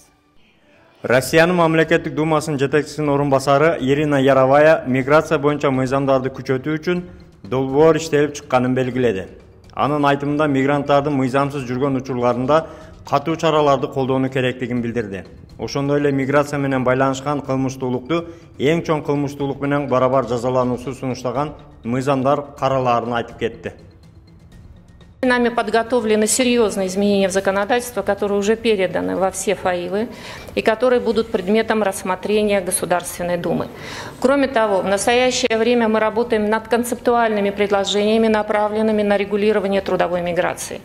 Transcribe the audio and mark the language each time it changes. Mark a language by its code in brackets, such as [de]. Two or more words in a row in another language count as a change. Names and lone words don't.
[ky] Россиянын мамлекеттик думасынын жетекчисинин орун басары Ирина Яровая миграция боюнча мыйзамдарды күчөтүү үчүн долбоор иштелип чыкканын белгиледи. Анын айтымында мигранттардын мыйзамсыз жүргөн учурларында катуу чараларды колдонуу керектигин билдирди. Ошондой эле миграция менен байланышкан кылмыштуулукту эң чоң кылмыштуулук менен барабар жазалануусу сунуштаган мыйзамдар каралаарын айтып кетти. [ru] Нами подготовлены серьезные изменения в законодательство, которые уже переданы во все фаилы и которые будут предметом рассмотрения Государственной Думы. Кроме того, в настоящее время мы работаем над концептуальными предложениями, направленными на регулирование трудовой миграции.